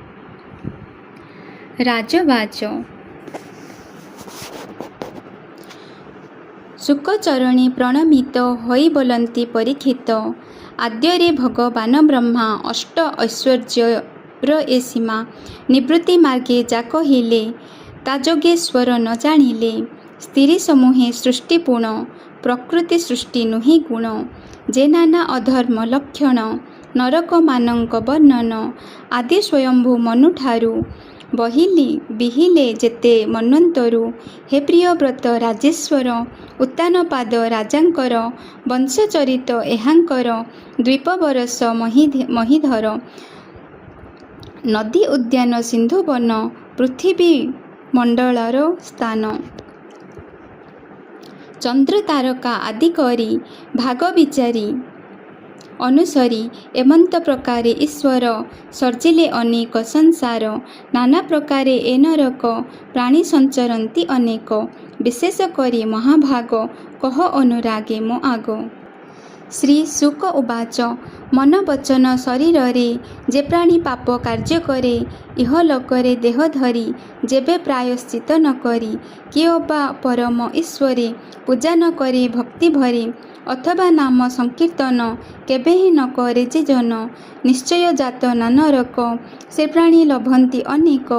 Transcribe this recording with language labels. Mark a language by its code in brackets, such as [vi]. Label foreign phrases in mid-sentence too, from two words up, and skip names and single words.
[or] राजवाच। ଶୁକଚରଣୀ ପ୍ରଣମିତ ହୋଇ ବୋଲନ୍ତି ପରୀକ୍ଷିତ। ଆଦ୍ୟରେ ଭଗବାନ ବ୍ରହ୍ମା ଅଷ୍ଟ ଐଶ୍ୱର୍ଯ୍ୟର ଏ ସୀମା ନିବୃତ୍ତି ମାର୍ଗେ ଯା କହିଲେ ତାଯୋଗେଶ୍ୱର ନ ଜାଣିଲେ। ସ୍ତ୍ରୀ ସମୂହେ ସୃଷ୍ଟିପୂର୍ଣ୍ଣ ପ୍ରକୃତି ସୃଷ୍ଟି ନୁହି ଗୁଣ। ଯେ ନାନା ଅଧର୍ମ ଲକ୍ଷଣ ନରକ ମାନକ ବର୍ଣ୍ଣନ ଆଦି ସ୍ୱୟମ୍ଭୂ ମନୁଠାରୁ ବହିଲେ ବିହିଲେ ଯେତେ ମନ୍ୱନ୍ତରୁ। ହେ ପ୍ରିୟବ୍ରତ ରାଜେଶ୍ୱର ଉତ୍ତାନପାଦ ରାଜାଙ୍କର ବଂଶଚରିତ ଏହାଙ୍କର ଦ୍ୱୀପବରସ ମହୀଧର। ନଦୀ ଉଦ୍ୟାନ ସିନ୍ଧୁବନ ପୃଥ୍ୱୀ ମଣ୍ଡଳର ସ୍ଥାନ। ଚନ୍ଦ୍ର ତାରକା ଆଦି କରି ଭାଗ ବିଚାରି ଅନୁସରି ଏମନ୍ତ ପ୍ରକାରେ ଈଶ୍ୱର ସର୍ଜିଲେ ଅନେକ ସଂସାର। ନାନା ପ୍ରକାରେ ଏ ନରକ ପ୍ରାଣୀ ସଞ୍ଚରନ୍ତି ଅନେକ। ବିଶେଷ କରି ମହାଭାଗ କହ ଅନୁରାଗେ ମୋ ଆଗ। [sa] श्री शुक उवाच। [or] ମନ ବଚନ ଶରୀର ରେ ଯେ ପ୍ରାଣୀ ପାପ କାର୍ଯ୍ୟ କରେ ଇହଲୋକରେ ଦେହ ଧରି ଯେବେ ପ୍ରାୟଶ୍ଚିତ୍ତ ନ କରି କିଓ ବା ପରମ ଈଶ୍ୱରେ ପୂଜା ନ କରେ ଭକ୍ତି ଭରେ ଅଥବା ନାମ ସଂକୀର୍ତ୍ତନ କେବେ ହି ନ କରେ ଯେ ଜନ ନିଶ୍ଚୟ ଯାତ ନା ନରକ ସେ ପ୍ରାଣୀ ଲଭନ୍ତି ଅନେକ।